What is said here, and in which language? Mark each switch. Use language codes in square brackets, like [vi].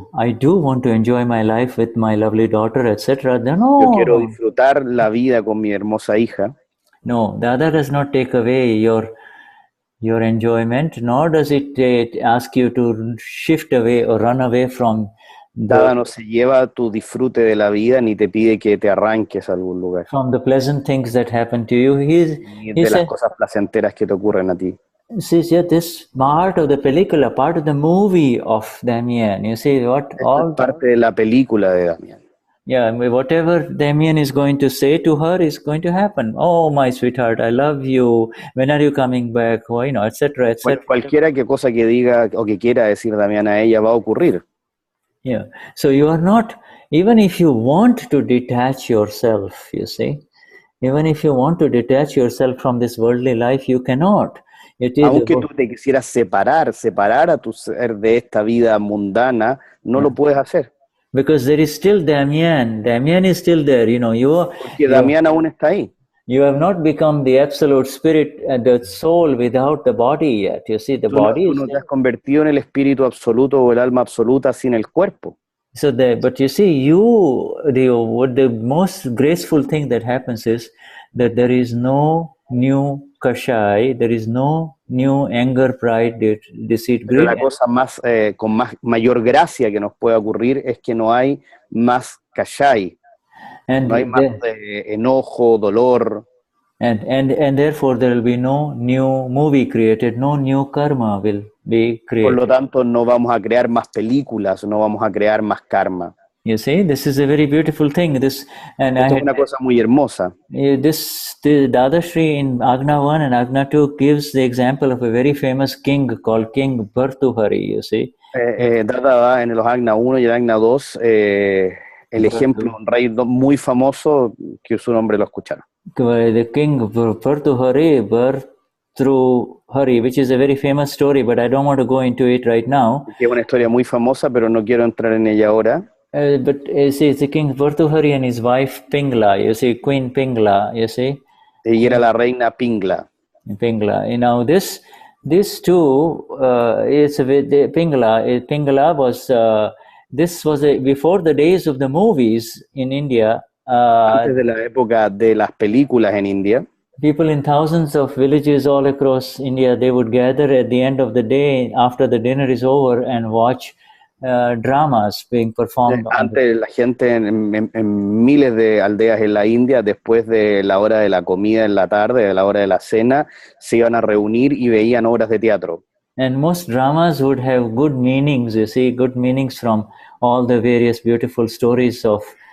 [en] I do want to enjoy my life with my lovely daughter, etc. No. [es] Yo quiero disfrutar la vida con mi hermosa hija. [en] No, the other does not take away your enjoyment, nor does it ask you to shift away or run away from. [es] Nada no se lleva tu disfrute de la vida ni te pide que te arranques a algún lugar. [en] From the pleasant things that happen to you. [es] Ni de las cosas placenteras que te ocurren a ti. [en] See, this part of the película, part of the movie of Damien. You see what all [es] parte de la película de Damián. [en] Yeah, whatever Damien is going to say to her is going to happen. Oh, my sweetheart, I love you. When are you coming back? Oh, etc., etc. [es] Cualquiera que cosa que diga o que quiera decir Damián a ella va a ocurrir. [en] Yeah. So you are not, even if you want to detach yourself, you see, even if you want to detach yourself from this worldly life, you cannot. [es] Aunque tú te quisieras separar a tu ser de esta vida mundana, no lo puedes hacer. [en] Because there is still Damien. Damien is still there, [es] Porque Damián aún está ahí. [en] You have not become the absolute spirit and the soul without the body yet. You see, the body [es] tú no te has convertido en el espíritu absoluto o el alma absoluta sin el cuerpo. [en] So but you see, what the most graceful thing that happens is that there is no new kashai, there is no new anger, pride, deceit, [es] Pero [en] greed. [es] la cosa más con mayor gracia que nos puede ocurrir es que no hay más kashai, no hay más enojo, dolor. [en] And therefore there will be no new movie created, no new karma will be created. [es] Por lo tanto, no vamos a crear más películas, no vamos a crear más karma. [en] You see, this is a very beautiful thing. [es] Esto es una cosa muy hermosa. [en] The Dadashri in Agna 1 and Agna 2 gives the example of a very famous king called King Bhartuhari, you see. [es] Dada en los Agna 1 y el Agna 2 el ejemplo de un rey muy famoso que su nombre lo escucharon. [en] The king Bhartuhari, Bhartruhari, which is a very famous story, but I don't want to go into it right now. [es] Es una historia muy famosa, pero no quiero entrar en ella ahora. [en] But see, it's the king Bhartuhari and his wife Pingla, you see, Queen Pingla, you see. [es] Y era la reina Pingla. Pingla. [en] This too, Pingla was, this was before the days of the movies in India. [es] Antes de la época de las películas en India. [en] People in thousands of villages all across India, they would gather at the end of the day after the dinner is over and watch dramas being performed. [es] Antes la gente en miles de aldeas en la India, después de la hora de la comida en la tarde, de la hora de la cena, se iban a reunir y veían obras de teatro. [en] And most dramas would have good meanings, you see, good meanings from all the various beautiful stories of